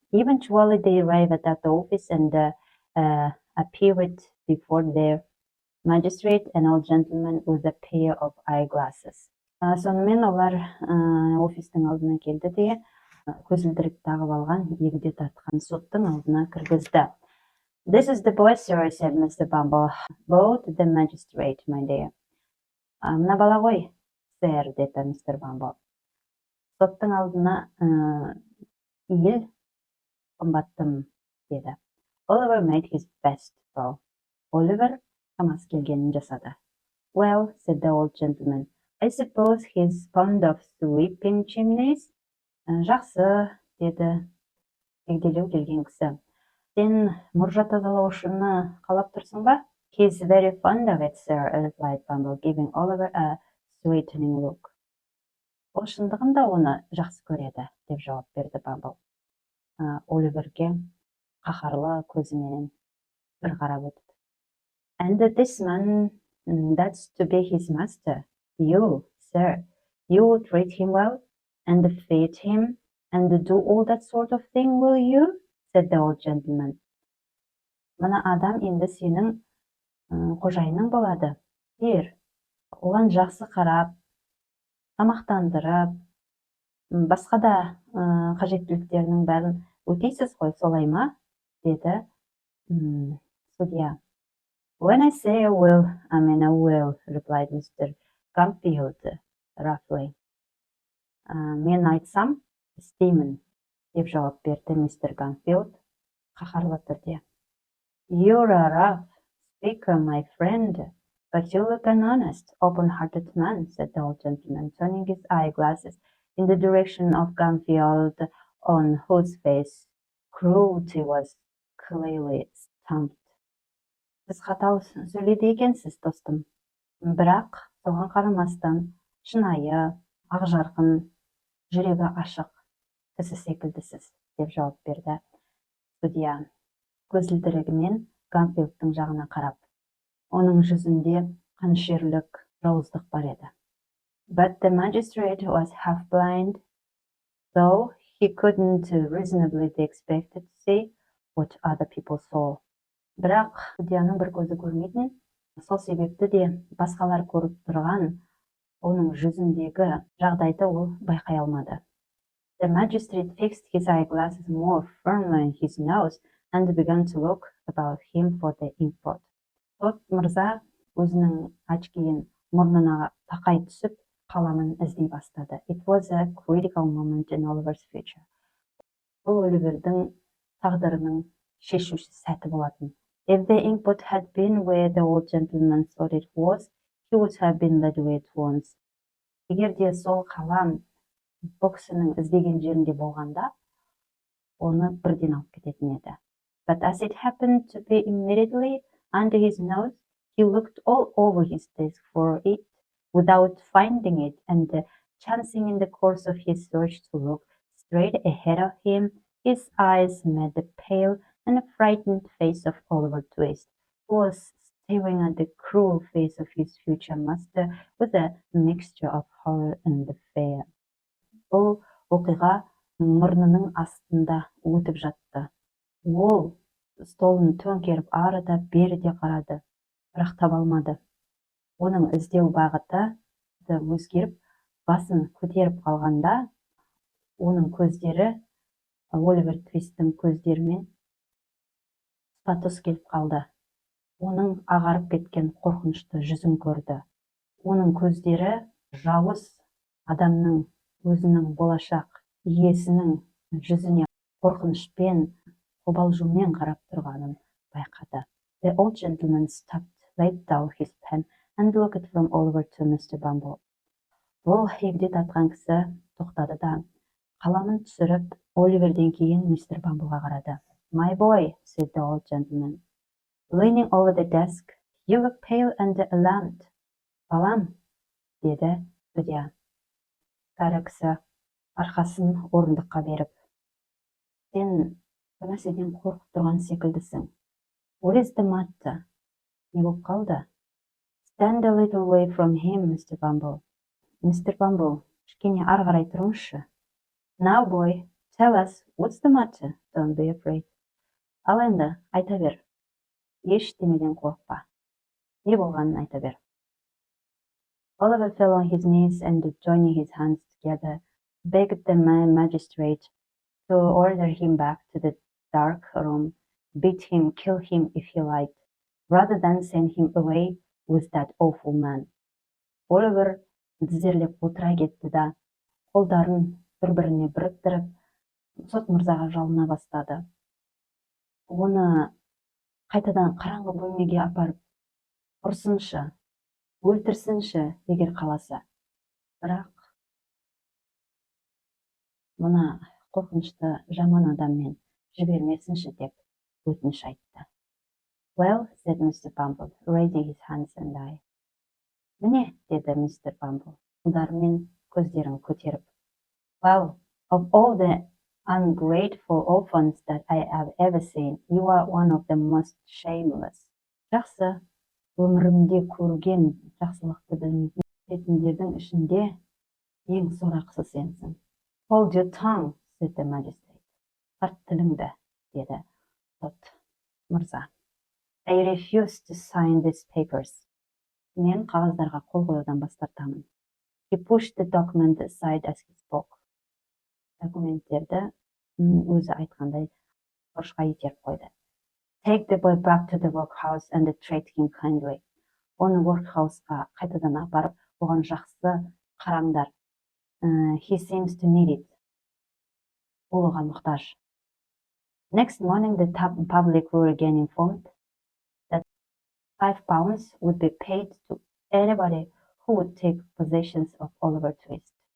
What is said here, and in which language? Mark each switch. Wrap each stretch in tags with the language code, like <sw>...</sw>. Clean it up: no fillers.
<en>Eventually they arrived at the office and appeared before their magistrate, an old gentleman with a pair of eyeglasses.</en> <kk>Сонымен олар офистің алдына келді де көзілдірік тағып алған, егде тартқан соттың алдына кіргізді.</kk> <en>This is the boy, sir, said Mr. Bumble. Both the magistrate, my dear.</en> <kk>Мына бала ғой, сэр, деді мистер Бамбл. Соттың алдына ел, қымбаттым, деді.</kk> <en>Oliver made his best, though.</en> <kk>Оливер шамасы келгенін жасады.</kk> <en>Well, said the old gentleman, I suppose he's fond of sweeping chimneys.</en> <kk>Жақсы, деді егделеу келген кісі. Сен мұржа тазалаушыны қалап тұрсың ба?</kk> <en>He's very fond of it, sir, replied Bumble, giving Oliver a sweetening look.</en> <kk>Ол шындығында оны жақсы көреді, деп жауап берді Бамбл. Оливерге қаһарлы көзімен бір қарап өтіп.</kk> <en>And this man, that's to be his master. You, sir, you treat him well and feed him and do all that sort of thing, will you? Said the old gentleman.</en> <kk>Мына адам енді сенің қожайының болады. Ер, оған жақсы қарап, тамақтандырып, басқа да қажеттіліктерінің бәрін өтейсіз ғой, солай ма? Деді судья.</kk> <en>When I say I will, I mean I will, replied Mr. Gamfield roughly.</en> <kk>Мен айтсам, істеймін, деп жауап берді мистер Гамфилд қаһарлы түрде.</kk> <en>You're a rough speaker, my friend, but you look an honest, open-hearted man, said the old gentleman, turning his eyeglasses in the direction of Gamfield, on whose face cruelty was clearly stamped.</en> <kk>Сіз қатал сөйлейді екенсіз, достым. Бірақ соған қарамастан шынайы, ақжарқын, жүрегі ашық кісі секілдісіз, деп жауап берді судья. Көзілдірігімен Гамфилдтың жағына қарап. Оның жүзінде қанішерлік жауыздық бар еді.</kk> <en>But the magistrate was half blind, so he couldn't reasonably be expected to see what other people saw.</en> <kk>Бірақ судьяның бір көзі көрмейтін, сол себепті де басқалар көріп тұрған оның жүзіндегі жағдайды ол байқай алмады.</kk> <en>The magistrate fixed his eyeglasses more firmly on his nose and began to look about him for the import.</en> <kk>Сот мырза өзінің очкиін мұрнына тақай түсіп, қаламын іздей бастады.</kk> <en>It was a critical moment in Oliver's future.</en> <kk>Бұл Оливердің тағдырының шешуші сәті болатын.</kk> <en>If the input had been where the old gentleman thought it was, he would have been led away at once.</en> <kk>Егер де сол қалам бұл кісінің іздеген жерінде болғанда, оны бірден алып кететін еді.</kk> <en>But as it happened to be immediately under his nose, he looked all over his desk for it without finding it, and chancing in the course of his search to look straight ahead of him, his eyes met the pale and frightened face of Oliver Twist, who was staring at the cruel face of his future master with a mixture of horror and fear.</en> <kk>Бұл оқиға мұрнының астында өтіп жатты. Ол столын төңкеріп ары да бері де қарады, бірақ таба алмады. Оның іздеу бағыты өзгеріп, басын көтеріп қалғанда, оның көздері Оливер Твисттің көздерімен тұспа-тұс келіп қалды. Оның ағарып кеткен қорқынышты жүзін көрді. Оның көздері жауыз адамның өзінің болашақ иесінің жүзіне қорқынышпен, қобалжумен қарап тұрғанын байқады.</kk> <en>The old gentleman stopped, laid down his pen and looked from Oliver to Mr. Bumble.</en> <kk>Бұл егде тартқан кісі тоқтады да, қаламын түсіріп, Оливерден кейін мистер Бамблға қарады.</kk> <en>My boy, said the old gentleman, leaning over the desk, you look pale and alarmed.</en> <kk>Балам, деді судья, кәрі кісі арқасын орындыққа беріп: сен бір нәрседен қорқып тұрған секілдісің.</kk> <en>What is the matter?</en> <kk>Не болып қалды?</kk> <en>Stand a little way from him, Mr. Bumble. Mr.</en> <kk>Bumble, кішкене ары қарай тұрыңызшы.</kk> <en>Now, boy, tell us, what's the matter? Don't be afraid.</en> <kk>Ал енді, айта бер. Ештемеден қорықпа. Не болғанын айта бер.</kk> <en>Oliver fell on his knees and, joining his hands together, begged the magistrate to order him back to the dark room, beat him, kill him if he liked, rather than send him away with that awful man.</en> <kk>Оливер тізерлеп отыра кетті да, қолдарын бір-біріне біріктіріп, сот мырзаға жалына бастады. Оны қайтадан қараңғы бөлмеге апарып, ұрсыншы, өлтірсінші, егер қаласа. Бірақ мына қорқынышты жаман адаммен жібермесінші деп өтініш айтты.</kk> <en>Well, said Mr. Bumble, raising his hands and eyes.</en> <kk>Міне, деді мистер Бамбл, қолдарымен көздерін көтеріп.</kk> <en>Well, of all the ungrateful orphans that I have ever seen, you are one of the most shameless.</en> <kk>Жақсы, өмірімде көрген жақсылықты білмейтін жетімдердің ішінде ең сорақысы сенсің.</kk> <en>Hold your tongue, said the magistrate.</en> <kk>Тарт тіліңді, деді сот мырза.</kk> <en>I refuse to sign these papers.</en> <kk>Мен қағаздарға қол қоюдан бас тартамын.</kk> <en>He pushed the document aside as he spoke.</en> <kk>Документтерді өзі айтқандай бұрышқа итеріп қойды.</kk> <en>Take the boy back to the workhouse and treat him kindly.</en> <kk>Оны workhouse-қа қайтадан апарып, оған жақсы қараңдар.</kk> <en>He seems to need it.</en> <kk>Ол оған мұқтаж.</kk> <en>Next morning, the public were again informed that £5 would be paid to anybody who would take possession of Oliver Twist.</en>